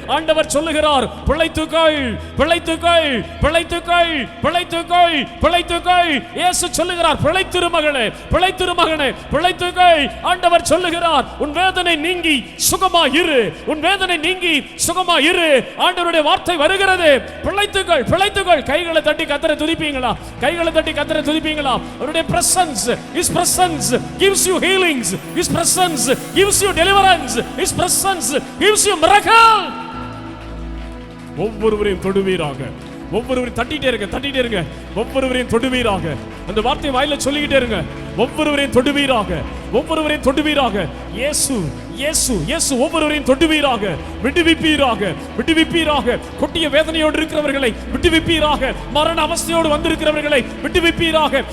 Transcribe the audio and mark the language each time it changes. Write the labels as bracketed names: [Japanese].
[Tamil] ஆண்டவர் சொல்லுகிறார், பிழைத்துக்கொள், பிழைத்துக்கொள், பிழைத்துக்கொள், பிழைத்துக்கொள், பிழைத்துக்கொள். இயேசு சொல்லுகிறார், பிழைத்திரு மகனே, பிழைத்திரு மகனே, பிழைத்துக்கொள். ஆண்டவர் சொல்லுகிறார், உன் வேதனை நீங்கி சுகமாயிரு, உன் வேதனை நீங்கி சுகமாயிரு. ஆண்டவருடைய வார்த்தை வருகிறது, பிழைத்துக்கொள், பிழைத்துக்கொள். கைகளை தட்டி கர்த்தரை துதிப்பீங்களா? கைகளை தட்டி கர்த்தரை துதிப்பீங்களா? [English] அவருடைய presence, his presence gives you healings, his presence gives you deliverance, his presence gives you miracle. [Tamil] ஒவ்வொருவரையும் தொடுவீராக. ஒவ்வொருவரையும் தட்டிட்டே இருங்க, தட்டிட்டே இருங்க. ஒவ்வொருவரையும் தொடுவீராக. அந்த வார்த்தையை வாயில சொல்லிக்கிட்டே இருங்க. ஒவ்வொருவரையும் தொடுவீராக, ஒவ்வொருவரையும் தொடுவீராக. இயேசு, இயேசு, இயேசு ஒவ்வொருவரையும் தொடுவீராக, விடுவிப்பீராக, விடுவிப்பீராக. கொட்டிய வேதனையோடு இருக்கிறவர்களை விடுவிப்பீராக. மரண அவஸ்தையோடு வந்திருக்கிறவர்களை விடுவிப்பீராக.